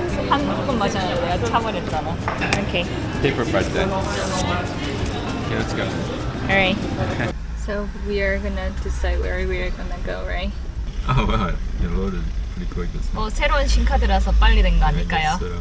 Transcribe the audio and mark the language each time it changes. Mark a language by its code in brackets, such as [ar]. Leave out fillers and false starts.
[ko] 한 묶음 마셨는데 내가 차버렸잖아. [en] Okay. Paper birthday. Okay, let's go. Alright. So we are gonna decide where we are gonna go, right? Oh wow, you loaded pretty quick this time. [ko] 새로운 신카드라서 빨리 된 거 아닐까요?